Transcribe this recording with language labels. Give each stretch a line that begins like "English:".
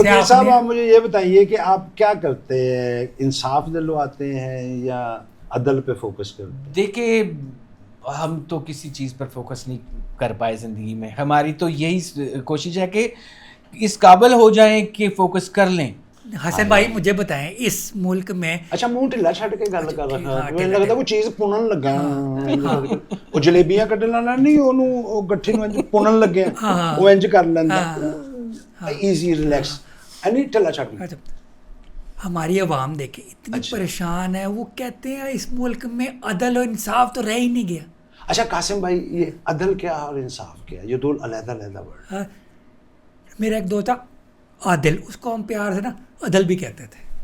Hindi: वकील साहब आप मुझे ये बताइए कि आप क्या करते हैं, इंसाफ दिलवाते हैं या अदल पे फोकस करते हैं? देखिए हम तो किसी चीज़ पर फोकस नहीं कर पाए ज़िंदगी में। हमारी तो यही कोशिश है कि इस काबिल हो जाएं कि फोकस कर लें। हसन भाई मुझे बताएं इस मुल्क में,
Punjabi: अच्छा मुंह ढिला छड़ के गल कर रहा है, ਮੈਨੂੰ ਲੱਗਦਾ ਕੋਈ ਚੀਜ਼ ਪੁਣਨ ਲੱਗਾ ਉਹ ਜਲੇਬੀਆਂ ਕੱਢਣ ਵਾਲਾ ਨਹੀਂ, ਉਹਨੂੰ ਉਹ ਗੱਠੀ ਨੂੰ ਇੰਜ ਪੁਣਨ ਲੱਗਿਆ, ਉਹ ਇੰਜ ਕਰ ਲੈਂਦਾ ਈਜ਼ੀ ਰਿਲੈਕਸ ਐਨੀ ਢਿਲਾ ਛੱਡ।
Hindi: अच्छा हमारी आवाम देखे इतनी परेशान है, वो कहते हैं इस मुल्क में अदल और इंसाफ तो रह ही नहीं गया। अच्छा कासिम भाई ये अदल क्या और इंसाफ क्या, ये दो अलग-अलग वर्ड। मेरा एक दोस्त था आदिल, उसको हम प्यार से ना अदल भी कहते थे।